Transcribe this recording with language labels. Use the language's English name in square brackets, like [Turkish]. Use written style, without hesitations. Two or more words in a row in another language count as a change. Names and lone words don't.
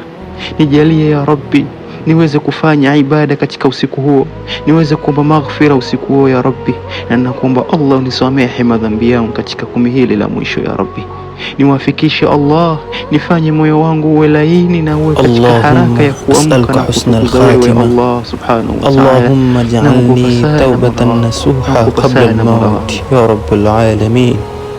[Swahili] Nijalie [Arabic] يا ربي [Swahili] niweze kufanya ibada katika usiku huo, niweze kuomba maghfira usiku huo [Arabic] يا ربي, [Swahili] na nakuomba Allah unisamehe madhambi yangu katika 10 hili la mwisho [Arabic] يا ربي. [Swahili] Niwafikishe Allah, nifanye moyo wangu uwe laini na uwe katika haraka ya kuamka na kutukuza wewe Allah [Arabic] سبحانه وتعالى. اللهم اجعلني توبة نصوحا قبل الموت يا رب العالمين.